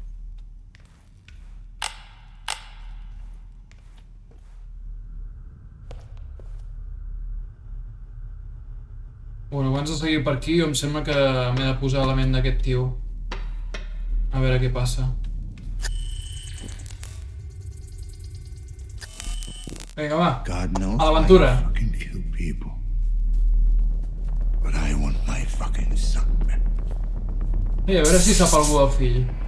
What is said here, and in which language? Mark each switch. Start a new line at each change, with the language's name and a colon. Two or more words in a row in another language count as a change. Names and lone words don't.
Catalan: Bueno, abans de seguir per aquí, em sembla que m'he de posar a la ment d'aquest tio. A veure què passa. Vinga, va.
English: God knows
Catalan: A l'aventura.
English: I fucking kill people. But I want my fucking son.
Catalan: Ei, a veure si sap algú del fill.